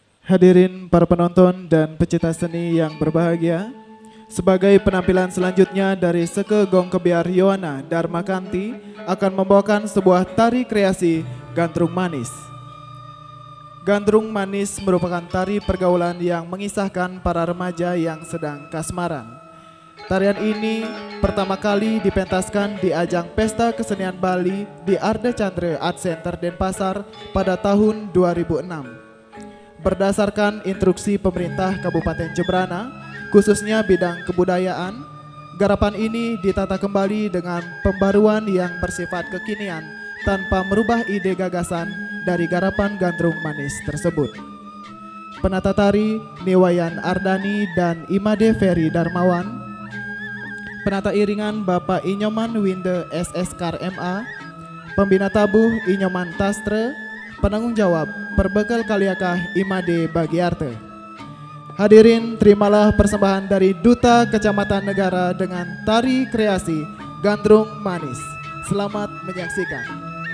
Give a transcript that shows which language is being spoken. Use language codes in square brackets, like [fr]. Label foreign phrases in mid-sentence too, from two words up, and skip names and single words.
[id] Hadirin para penonton dan pecinta seni yang berbahagia, sebagai penampilan selanjutnya dari Seke Gong Kebiar Yowana Darmakanti akan membawakan sebuah tari kreasi Gandrung Manis. Gandrung Manis merupakan tari pergaulan yang mengisahkan para remaja yang sedang kasmaran. Tarian ini pertama kali dipentaskan di ajang Pesta Kesenian Bali di Arda Chandra Art Center Denpasar pada tahun 2006. Berdasarkan instruksi pemerintah Kabupaten Jembrana, khususnya bidang kebudayaan, garapan ini ditata kembali dengan pembaruan yang bersifat kekinian tanpa merubah ide gagasan dari garapan Gandrung Manis tersebut. Penata tari Niwayan Ardani dan Imade Ferry Darmawan, penata iringan Bapak Inyoman Winde SSKR MA, pembina tabuh Inyoman Tastre, penanggung jawab Perbekal Kaliakah Imade Bagiarte. Hadirin, terimalah persembahan dari Duta Kecamatan Negara dengan tari kreasi Gandrung Manis. Selamat menyaksikan.